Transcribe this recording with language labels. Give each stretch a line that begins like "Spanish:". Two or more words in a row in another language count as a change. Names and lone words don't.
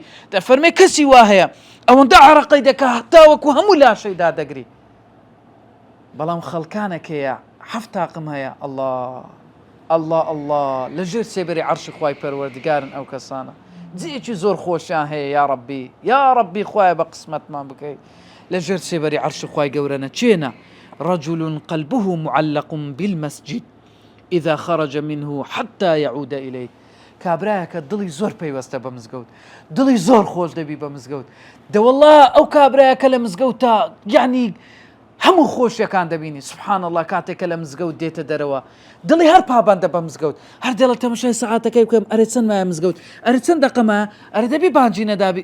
Central Kurdish: دەفەرمێ کەسی وا هەیە ئەوەندە عەرەقەی دەکا هەتا وەکو هەموو لاشەی دادەگری، بەڵام خەڵکانێکەیە 7 تاقم هەیە. الله لەژێر سێبەری عەرشی خوای پەروەردگارن ئەو کەسانە. جێکی زۆر خۆشیان هەیە یا ڕەبی خوایە بە قسمەتمان بکەیت لەژێر سێبەری عەرشی خوای گەورەنە.
Arabic: چێنە رجل قلبه معلق بالمسجد إذا خرج منه حتى يعود إليه،
Central Kurdish: کابرایەکە دڵی زۆر پەیوەستە بە مزگەوت، دڵی زۆر خۆش دەبی بە مزگەوت. دەوەڵڵا ئەو کابرایەکە لە مزگەوتە یعنی هەموو خۆشیەکان دەبینی.
Arabic: سبحان الله
Central Kurdish: کاتێکە لە مزگەوت دێتە دەرەوە دڵی هەر پابندە بە مزگەوت، هەر دێڵە تەماشای سەعاتەکەی بکەم ئەرێ چەند مایە مزگەوت، ئەرێ چەند دەقەمە، ئەرێ دەبی بانجی نەدابی.